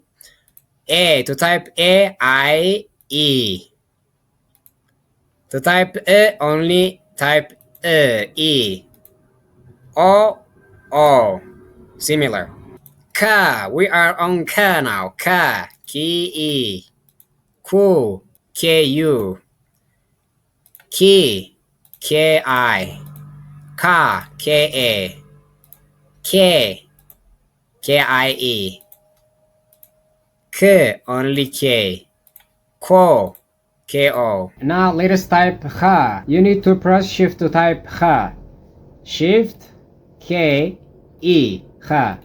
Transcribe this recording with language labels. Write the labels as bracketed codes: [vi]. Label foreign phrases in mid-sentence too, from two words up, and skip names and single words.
[en] A. To type A, I, E. To type E, only type E. O, O. Similar. Ka. We are on ka now. Ka. K-E. Ku. K-U. Ki. K-I. Ka. K-A. K. K-I-E. K. Only K. Ko. K-O. Now let us type H. You need to press shift to type H. Shift K-E. H.